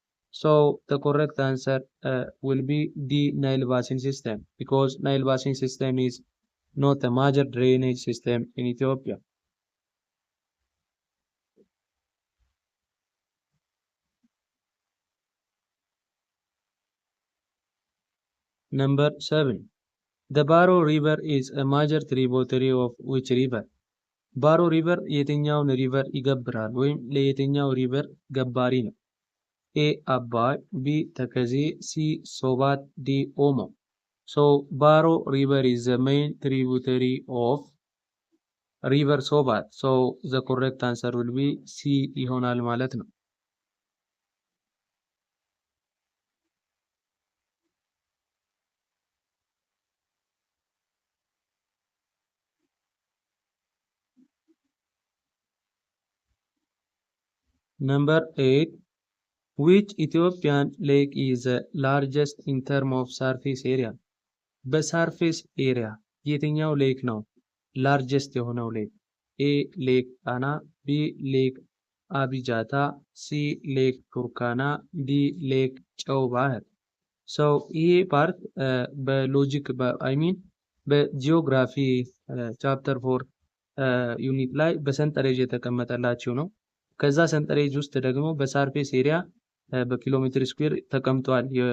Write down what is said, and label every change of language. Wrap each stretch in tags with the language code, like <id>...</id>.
<en>So the correct answer will be the Nile Basin system, because Nile Basin system is not a major drainage system in Ethiopia. Number 7. The Baro River is a major tributary of which river?</en> <am>ባሮ ሪቨር የትኛውን ሪቨር ይገብራል ወይም ለየትኛው ሪቨር ገባሪ ነው? ኤ አባይ፣ ቢ ተከዜ፣ ሲ ሶባት፣ ዲ ኦሞ። ሶ ባሮ ሪቨር is the main tributary of river ሶባት። ሶ the correct answer will be C ይሆናል ማለት ነው። Number 8.</am> <en>Which Ethiopian lake is the largest in terms of surface area?</en> <am>በሳርፌስ ኤሪያ የትኛው ሌክ ነው ላርጀስት የሆነው ሌክ? ኤ ሌክ ጣና፣ ቢ ሌክ አቢጃታ፣ ሲ ሌክ ቱርካና፣ ዲ ሌክ ጨው ባህር። ሰው ይሄ ፓርት በሎጂክ አይሚን በጂኦግራፊ ቻፕተር 4 ዩኒት ላይ በሰንጠረዥ የተቀመጠላችሁ ነው። ከዛ ሰንጠረዥ ውስጥ ደግሞ በሳርፌስ ኤሪያ በኪሎ ሜትር ስኩዌር ተቀምጧል</am>